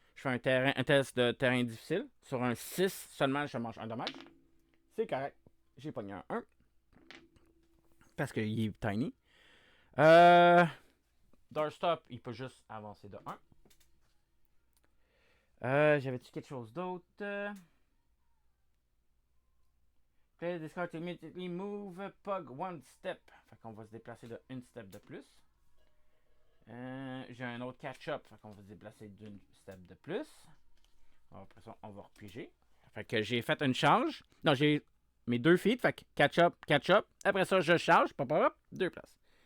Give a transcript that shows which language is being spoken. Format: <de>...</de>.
<fr>Je fais un test de terrain difficile. Sur un 6 seulement, je mange un dommage. C'est correct. J'ai pogné un 1. Parce qu'il est tiny. Doorstop, il peut juste avancer de 1. J'avais-tu quelque chose d'autre?</fr> <en>Play discard to immediately move Pug one step.</en> <fr>Fait qu'on va se déplacer de une step de plus. J'ai un autre catch-up. Fait qu'on va se déplacer d'une step de plus. Après ça, on va repiger. Fait que j'ai fait une charge. Non, j'ai mes 2 feet. Fait que catch-up, catch-up. Après ça, je charge. Pop, pop, pop. 2 places.</fr>